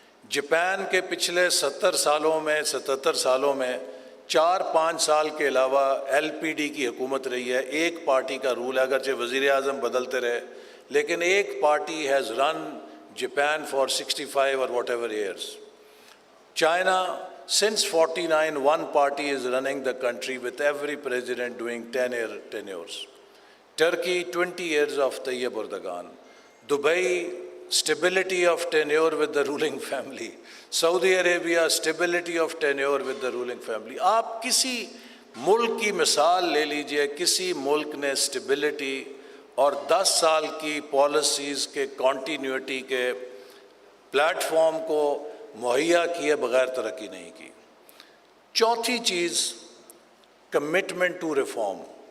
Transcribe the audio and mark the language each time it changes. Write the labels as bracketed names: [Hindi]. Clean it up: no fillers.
[Urdu] Japan کے پچھلے 77 سالوں میں 4-5 سال کے علاوہ ایل پی ڈی کی حکومت رہی ہے. [English] ایک پارٹی کا رول ہے، اگرچہ وزیر اعظم بدلتے رہے، لیکن ایک party has run Japan for 65 اور whatever years. China since 49 one party is running the country with every president doing 10 years. Turkey 20 years of Tayyip Erdogan. Dubai stability of tenure with the ruling family. Saudi Arabia, stability of tenure with the ruling family. [Urdu] آپ کسی ملک کی مثال لے لیجئے, کسی ملک نے stability اور 10 سال کی پالیسیز کے کنٹینیوٹی کے پلیٹ فارم کو مہیا کیے بغیر ترقی نہیں کی. چوتھی چیز, [English] Commitment to reform.